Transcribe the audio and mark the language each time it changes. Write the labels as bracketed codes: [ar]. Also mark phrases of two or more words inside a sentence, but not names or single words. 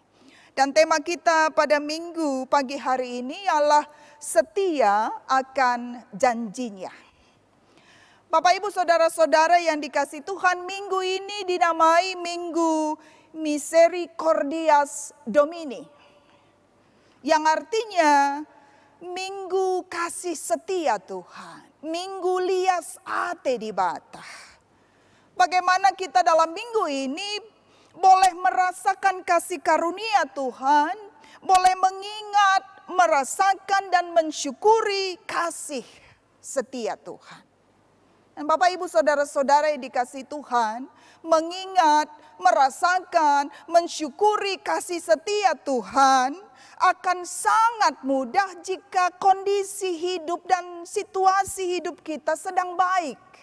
[id] Dan tema kita pada minggu pagi hari ini ialah setia akan janjinya. Bapak, Ibu, saudara-saudara yang dikasihi Tuhan, minggu ini dinamai Minggu Misericordias Domini, yang artinya minggu kasih setia Tuhan, minggu [btx] lias ate di bata. [id] Bagaimana kita dalam minggu ini boleh merasakan kasih karunia Tuhan, boleh mengingat, merasakan dan mensyukuri kasih setia Tuhan. Dan Bapak Ibu saudara-saudara yang dikasihi Tuhan, mengingat, merasakan, mensyukuri kasih setia Tuhan akan sangat mudah jika kondisi hidup dan situasi hidup kita sedang baik.